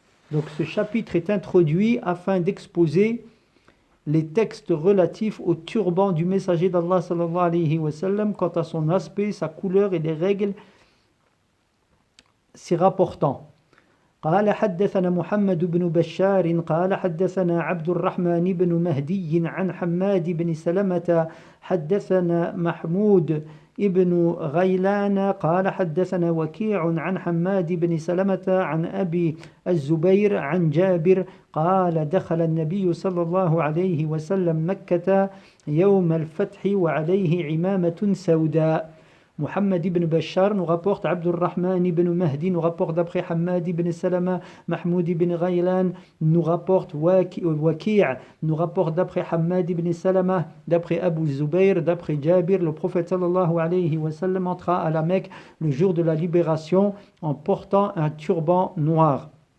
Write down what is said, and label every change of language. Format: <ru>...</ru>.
<fr>Donc ce chapitre est introduit afin d'exposer les textes relatifs au turban du messager d'Allah sallallahu alayhi wa sallam quant à son aspect, sa couleur et les règles s'y rapportant.</fr> <ar>قال حدثنا محمد بن بشار قال حدثنا عبد الرحمن بن مهدي عن حماد بن سلمة حدثنا محمود ابن غيلان قال حدثنا وكيع عن حماد بن سلمة عن أبي الزبير عن جابر قال دخل النبي صلى الله عليه وسلم مكة يوم الفتح وعليه عمامة سوداء.</ar> <fr>Muhammad ibn Bashar nous rapporte, Abdurrahman ibn Mahdi nous rapporte d'après Hammad ibn Salama, Mahmoud ibn Ghaylan nous rapporte, Waki' nous rapporte d'après Hammad ibn Salama, d'après Abu Zubayr, d'après Jabir. Le prophète sallallahu alayhi wa sallam entra à la Mecque le jour de la libération en portant un turban noir.</fr>